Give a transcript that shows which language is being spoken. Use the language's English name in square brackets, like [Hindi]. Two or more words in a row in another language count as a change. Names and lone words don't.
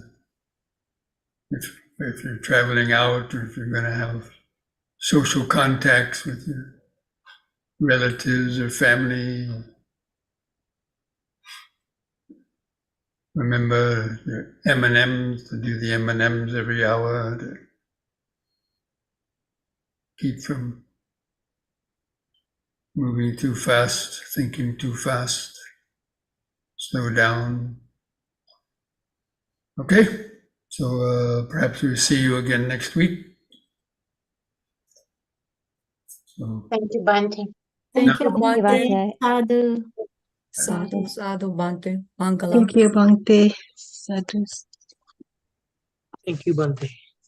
[English] If you're traveling out, or if you're going to have social contacts with your relatives or family, remember your M&Ms, to do the M&Ms every hour, to keep from moving too fast, thinking too fast, slow down. Okay, so perhaps we'll see you again next week. So, Thank you, Bhante. Thank you, Thank you, Bhante. Bhante. [Pali] Sadhu, sadhu, Bhante. Mangala. [English] Thank you, Bhante. Sadhu. Thank you, Bhante.